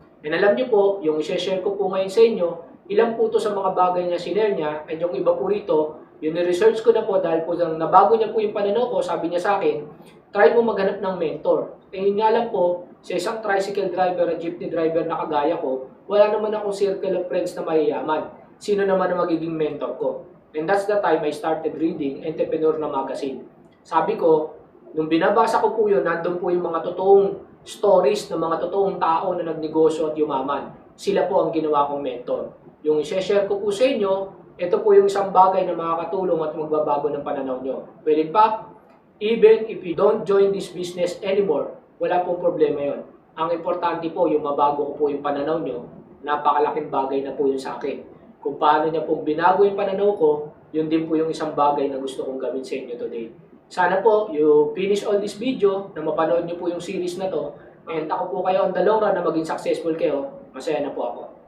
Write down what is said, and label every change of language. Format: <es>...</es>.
<tl>And alam niyo po, yung i-share ko po ngayon sa inyo, ilang po ito sa mga bagay na sinare niya, and yung iba po rito, yung research ko na po dahil po nabago niya po yung pananaw ko, sabi niya sa akin, try mo maghanap ng mentor. Eh yun nga lang po, sa isang tricycle driver at jeepney driver na kagaya ko, wala naman akong circle of friends na mayayaman. Sino naman ang magiging mentor ko?</tl> <en>And that's the time I started reading Entrepreneur na magazine.</en> <tl>Sabi ko, nung binabasa ko po yun, nandun po yung mga totoong stories ng mga totoong tao na nagnegosyo at yumaman. Sila po ang ginawa kong mentor. Yung i-share ko po sa inyo, ito po yung isang bagay na makakatulong at magbabago ng pananaw nyo.</tl> <en>Well, in fact, even if you don't join this business anymore,</en> <tl>wala pong problema yon. Ang importante po, yung mabago ko po yung pananaw nyo, napakalaking bagay na po yun sa akin. Kung paano niya pong binago yung pananaw ko, yun din po yung isang bagay na gusto kong gawin sa inyo today. Sana po,</tl> <en>you finish all this video,</en> <tl>na mapanood nyo po yung series na to, and ako po kayo on the long run na maging successful kayo, masaya na po ako.</tl>